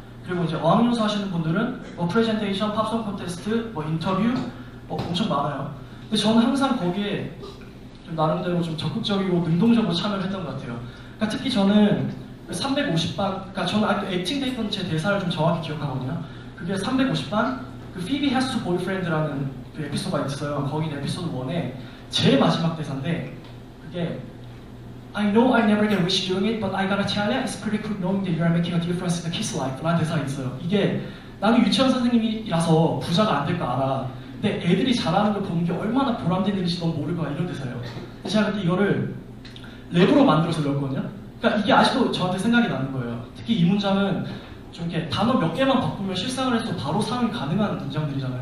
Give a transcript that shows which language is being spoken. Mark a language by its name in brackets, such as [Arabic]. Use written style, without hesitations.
[Korean] 그리고 이제 어학연수 하시는 분들은 뭐 프레젠테이션, 팝송 콘테스트, 뭐 인터뷰, 뭐 엄청 많아요. 근데 저는 항상 거기에 좀 나름대로 좀 적극적이고 능동적으로 참여를 했던 것 같아요. 그러니까 특히 저는 350반, 그러니까 저는 아직도 액팅 때 있던 제 대사를 좀 정확히 기억하거든요. 그게 350반 그 [English] Phoebe has to boyfriend [Korean] 라는 그 에피소드가 있어요. 거기 에피소드 1에 제일 마지막 대사인데, 그게 [English] I know I never get rich doing it, but I gotta tell you, it's pretty cool knowing that you are making a difference in the kid's life. [Korean] 라는 대사가 있어요. 이게 나는 유치원 선생님이라서 부자가 안 될 거 알아. 근데 애들이 잘하는 걸 보는 게 얼마나 보람된 일인지 넌 모를 거야. 이런 대사예요. 제가 그때 이거를 랩으로 만들어서 넣었거든요. 그러니까 이게 아직도 저한테 생각이 나는 거예요. 특히 이 문장은 좀 이렇게 단어 몇 개만 바꾸면 실상을 해서 바로 사용이 가능한 문장들이잖아요.